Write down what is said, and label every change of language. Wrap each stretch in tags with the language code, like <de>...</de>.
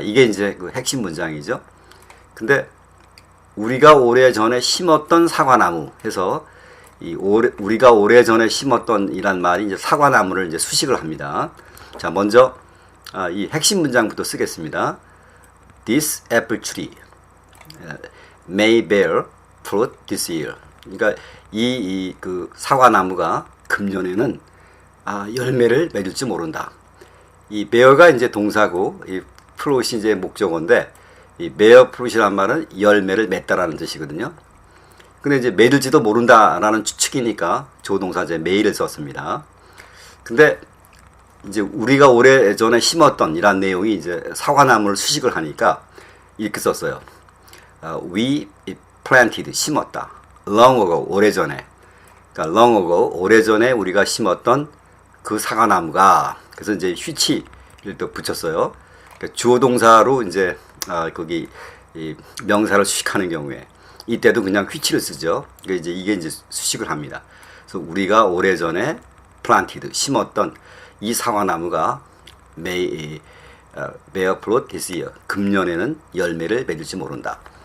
<ko>이게 이제 그 핵심 문장이죠. 근데 우리가 오래전에 심었던 사과나무 해서 우리가 오래전에 심었던 이란 말이 이제 사과나무를 이제 수식을 합니다. 자, 먼저 이 핵심 문장부터 쓰겠습니다.</ko> <en>This apple tree may bear fruit this year.</en> <ko>그러니까 그 사과나무가 금년에는 열매를 맺을지 모른다. 이 bear가 이제 동사고 이 fruit이 이제 목적어인데, 이 bear fruit이란 말은 열매를 맺다라는 뜻이거든요. 근데 이제 맺을지도 모른다라는 추측이니까 조동사 이제 may를 썼습니다. 근데 이제 우리가 오래전에 심었던 이란 내용이 이제 사과나무를 수식을 하니까 이렇게 썼어요.</ko> <en>We planted, 심었다. long ago, 오래전에.</en> <ko>그러니까 long ago, 오래전에 우리가 심었던 그 사과나무가, 그래서 이제 which를 또 붙였어요. 그러니까 주어 동사로 이제 거기 이 명사를 수식하는 경우에 이때도 그냥 which를 쓰죠. 그러니까 이게 이제 수식을 합니다. 그래서 우리가 오래전에 planted, 심었던 이 사과나무가 may bear fruit this year, 금년에는 열매를 맺을지 모른다.</ko>